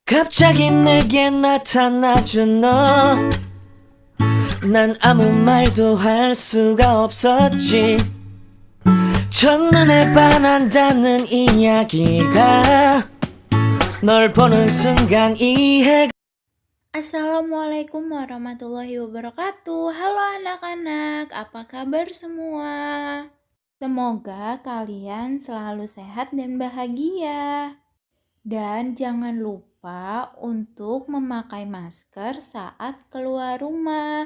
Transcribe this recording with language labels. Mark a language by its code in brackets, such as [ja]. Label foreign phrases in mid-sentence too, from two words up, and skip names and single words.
[ko] 갑자기 내게 나타나준 너, 난 아무 말도 할 수가 없었지. 첫눈에 반한다는 이야기가 널 보는 순간 이해가. [ar] السلام عليكم ورحمة الله وبركاته. [id] Halo anak-anak, apa kabar semua? Semoga kalian selalu sehat dan bahagia. Dan jangan lupa untuk memakai masker saat keluar rumah.